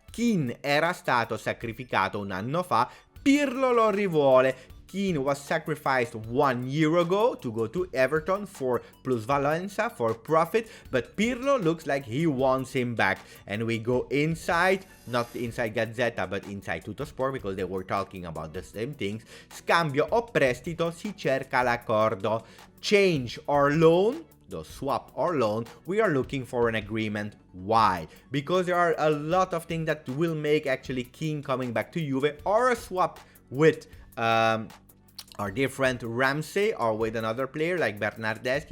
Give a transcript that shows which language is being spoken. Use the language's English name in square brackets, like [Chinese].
[Italian] Kean era stato sacrificato un anno fa, Pirlo lo rivuole. [English] Kean was sacrificed 1 year ago to go to Everton for plusvalenza, for profit, but Pirlo looks like he wants him back. And we go inside, not inside Gazzetta, but inside Tuttosport, because they were talking about the same things. [Italian] Scambio o prestito, si cerca l'accordo. [English] Change or loan, the swap or loan, we are looking for an agreement. Why? Because there are a lot of things that will make actually Kean coming back to Juve, or a swap with or different Ramsey, or with another player like Bernardeschi.